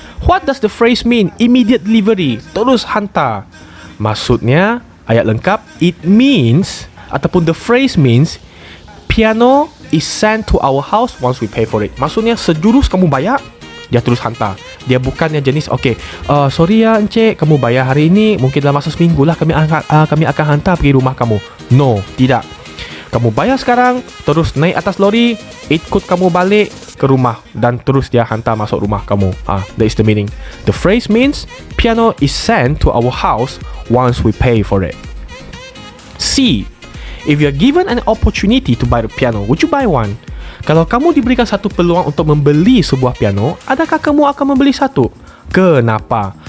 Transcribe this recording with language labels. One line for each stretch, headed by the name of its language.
English: What does the phrase mean? Immediate delivery,
Malay: terus hantar. Maksudnya ayat lengkap,
English: it means
Malay: ataupun
English: the phrase means piano is sent to our house once we pay for it.
Malay: Maksudnya sejurus kamu bayar, dia terus hantar. Dia bukannya jenis
English: sorry
Malay: ya encik, kamu bayar hari ini, mungkin dalam masa seminggu lah kami akan hantar pergi rumah kamu.
English: No,
Malay: tidak. Kamu bayar sekarang, terus naik atas lori, ikut kamu balik ke rumah dan terus dia hantar masuk rumah kamu.
English: That is the meaning. The phrase means piano is sent to our house once we pay for it. C. If you are given an opportunity to buy the piano, would you buy one?
Malay: Kalau kamu diberikan satu peluang untuk membeli sebuah piano, adakah kamu akan membeli satu? Kenapa?